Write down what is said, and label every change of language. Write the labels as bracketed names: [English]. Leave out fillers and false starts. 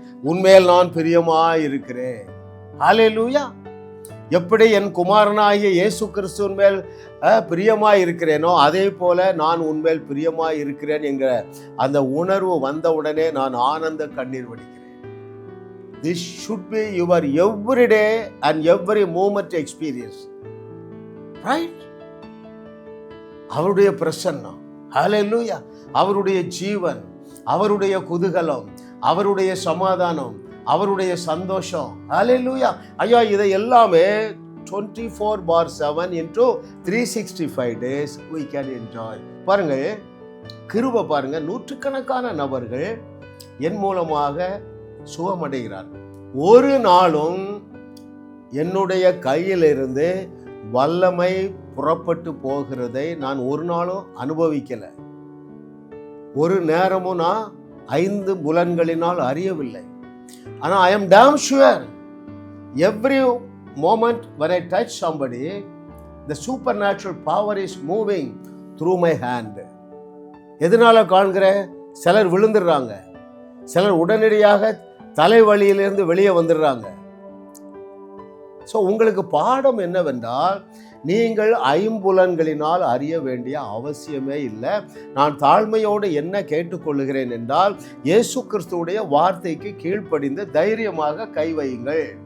[Tamil] உன்மேல் நான் பிரியமாய் இருக்கிறேன். ஹல்லேலூயா! எப்படி என் குமாரனாகிய இயேசு கிறிஸ்துவின் மேல் பிரியமாய் இருக்கிறேனோ அதே போல நான் உன்மேல் பிரியமாய் இருக்கிறேன் என்கிற அந்த உணர்வு வந்தவுடனே நான் ஆனந்த கண்ணீர் வடிக்கிறேன். [English] This should be your everyday and every moment experience. Right? [Tamil] அவருடைய பிரசன்னம், ஹல்லேலூயா! அவருடைய ஜீவன், அவருடைய குதூகலம், அவருடைய சமாதானம், அவருடைய சந்தோஷம். ஹல்லேலூயா! ஐயா, இதை எல்லாமே [English] 24/7 into 365 days we can enjoy. [Tamil] பாருங்க, கிருபை பாருங்க, நூற்றுக்கணக்கான நபர்கள் என் மூலமாக சுகமடைகிறார்கள். ஒரு நாளும் என்னுடைய கையிலிருந்து வல்லமை புறப்பட்டு போகிறதை நான் ஒரு நாளும் அனுபவிக்கல. ஒரு நேரமும் நான் 5 புலன்களினால் அறியவில்லை. ஆனால் [English] I am damn sure every moment when I touch somebody, the supernatural power is moving through my hand. [Tamil] எதனால காண்கிற? சிலர் விழுந்துடுறாங்க, சிலர் உடனடியாக தலைவலியிலிருந்து வெளியே வந்துடுறாங்க. ஸோ உங்களுக்கு பாடம் என்னவென்றால், நீங்கள் ஐம்புலன்களினால் அறிய வேண்டிய அவசியமே இல்லை. நான் தாழ்மையோடு என்ன கேட்டுக்கொள்ளுகிறேன் என்றால், இயேசு கிறிஸ்துவுடைய வார்த்தைக்கு கீழ்ப்படிந்து தைரியமாக கை வையுங்கள்.